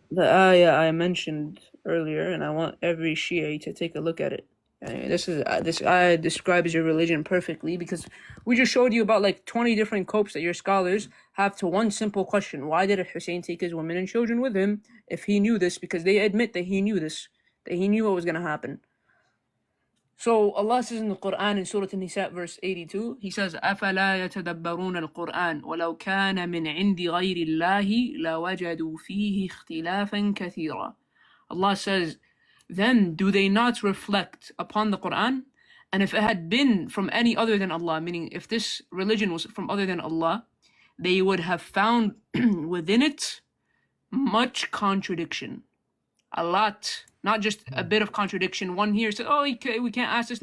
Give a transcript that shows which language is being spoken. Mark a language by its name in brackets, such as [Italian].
[English] the ayah I mentioned earlier, and I want every Shia to take a look at it. And this ayah describes your religion perfectly, because we just showed you about like 20 different copes that your scholars have to one simple question: why did Hussein take his women and children with him if he knew this? Because they admit that he knew this, that he knew what was going to happen. So Allah says in the Quran in Surah An-Nisa verse 82, He says, [Arabic] أَفَلَا يَتَدَبَّرُونَ الْقُرْآنَ وَلَوْ كَانَ مِنْ عِنْدِ غَيْرِ اللَّهِ لَوَجَدُوا فِيهِ اخْتِلَافًا كَثِيرًا. [English] Allah says, then do they not reflect upon the Quran? And if it had been from any other than Allah, meaning if this religion was from other than Allah, they would have found within it much contradiction. a lot, not just a bit of contradiction. One here says, oh, we can't ask this.